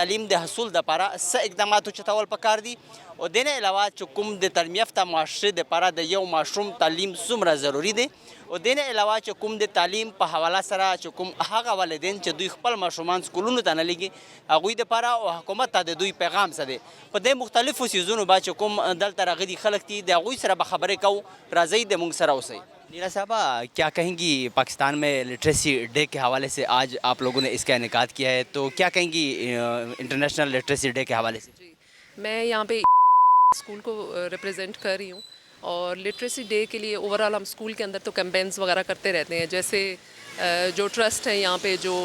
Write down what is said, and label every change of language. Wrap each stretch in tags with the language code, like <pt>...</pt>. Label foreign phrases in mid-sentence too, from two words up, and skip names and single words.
<ps>تعلیم د حصول دپاره څه اقدامات اوچتول پکار دي او دې نه علاوه چې کوم د تعلیم یافته معاشرې دپاره د یو ماشوم تعلیم څومره ضروري دی او دې نه علاوه چې کوم د تعلیم په حواله سره چې کوم هغه والدین چې دوی خپل ماشومان سکولونو ته نه لېږي هغوی دپاره او حکومت ته د دوی پیغام څه دی په دې مختلفو څیزونو به چې کوم دلته راغلي خلک دي د هغوی سره به خبرې کوو راځئ د موږ سره اوسئ</ps> <ur>نینا صاحبہ کیا کہیں گی پاکستان میں لٹریسی ڈے کے حوالے سے آج آپ لوگوں نے اس کا انعقاد کیا ہے تو کیا کہیں گی انٹرنیشنل لٹریسی ڈے کے حوالے سے جی میں یہاں پہ اسکول کو ریپرزینٹ کر رہی ہوں اور</ur> <en>literacy day</en> <ur>کے لیے</ur> <en>overall</en> <ur>ہم اسکول کے اندر تو کیمپینز وغیرہ کرتے رہتے ہیں جیسے جو ٹرسٹ ہیں یہاں پہ جو</ur>